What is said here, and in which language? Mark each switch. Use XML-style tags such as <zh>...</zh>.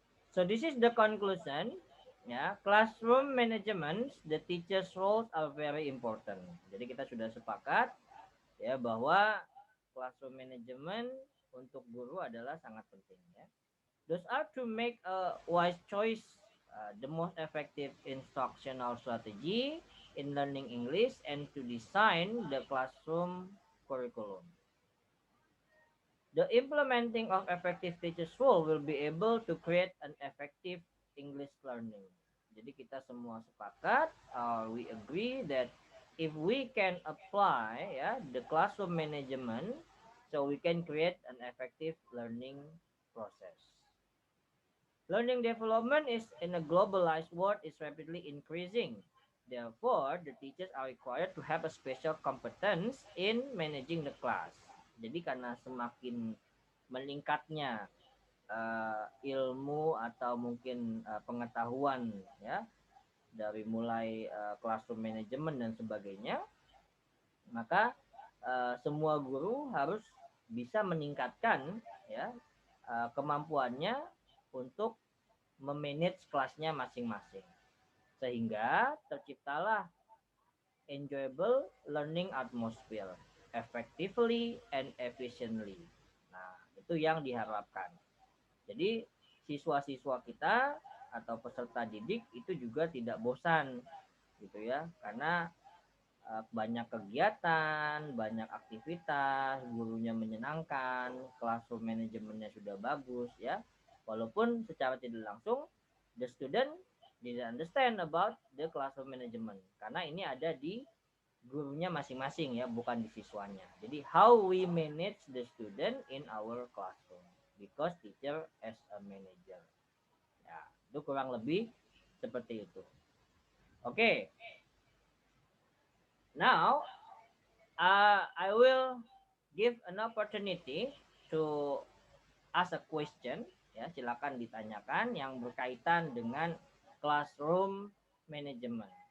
<en>So this is the conclusion. Ya, classroom management, the teacher's roles are very important.</en> <id>Jadi kita sudah sepakat ya bahwa classroom management untuk guru adalah sangat penting ya.</id> <en>Those are to make a wise choice, the most effective instructional strategy in learning English, and to design the classroom curriculum. The implementing of effective teachers role will be able to create an effective English learning.</en> <id>Jadi kita semua sepakat,</id> <en>we agree that if we can apply the classroom management, so we can create an effective learning process. Learning development is in a globalized world is rapidly increasing. Therefore, the teachers are required to have a special competence in managing the class.</en> <id>Jadi karena semakin meningkatnya ilmu atau mungkin pengetahuan ya dari mulai classroom management dan sebagainya, maka semua guru harus bisa meningkatkan ya kemampuannya untuk memanage kelasnya masing-masing, sehingga terciptalah</id> <en>enjoyable learning atmosphere effectively and efficiently.</en> <id>Nah, itu yang diharapkan. Jadi siswa-siswa kita atau peserta didik itu juga tidak bosan gitu ya, karena banyak kegiatan, banyak aktivitas, gurunya menyenangkan, classroom manajemennya sudah bagus ya. Walaupun secara tidak langsung</id> <en>the student didn't understand about the classroom management</en> <id>karena ini ada di gurunya masing-masing ya, bukan di siswanya. Jadi</id> <en>how we manage the student in our classroom because teacher as a manager.</en> <id>Ya, itu kurang lebih seperti itu. Oke.</id> <en>Now I will give an opportunity to ask a question ya,</en> <id>silakan ditanyakan yang berkaitan dengan</id> <en>classroom management.</en>